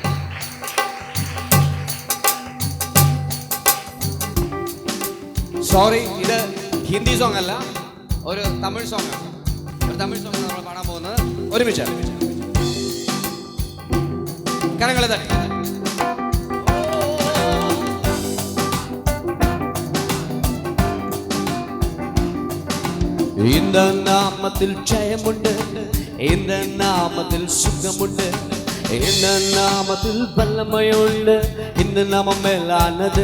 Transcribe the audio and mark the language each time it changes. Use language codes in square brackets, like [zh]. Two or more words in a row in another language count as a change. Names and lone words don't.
[ml] സോറി, ഇത് ഹിന്ദി സോങ് അല്ല, ഒരു തമിഴ് സോങ് ആണ്. ഒരു തമിഴ് സോങ് നമ്മൾ പാടാൻ പോകുന്നത്. ഒരുമിച്ച് കരങ്ങളെ തട്ടി. [ta] இந்த நாமத்தில் ஜெயமுண்டு, இந்த நாமத்தில் சுகமுண்டு, இந்த நாமத்தில் வல்லமையுண்டு, இந்த நாமம் மேலானது.